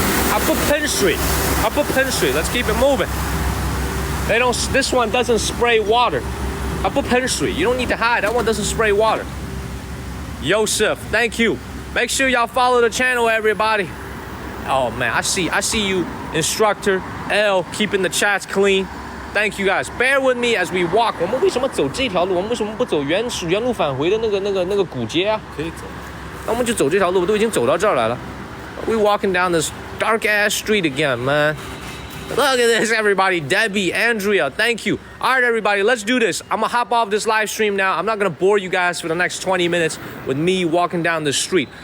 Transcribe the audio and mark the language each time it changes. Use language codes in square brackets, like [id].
[en] I put pen street. Let's keep it moving. This one doesn't spray water. I put pen street. You don't need to hide. That one doesn't spray water. Yosef, thank you. Make sure y'all follow the channel, everybody. Oh man, I see you, instructor L, keeping the chats clean. Thank you guys. Bear with me as we walk. [zh] 我们为什么走这条路？我们为什么不走原路返回的那个古街啊？可以走。那我们就走这条路，我都已经走到这儿来了。 [en] We walking down this dark ass street again, man. Look at this, everybody. Debbie, Andrea, thank you. All right, everybody, let's do this. I'm gonna hop off this live stream now. I'm not gonna bore you guys for the next 20 minutes with me walking down the street.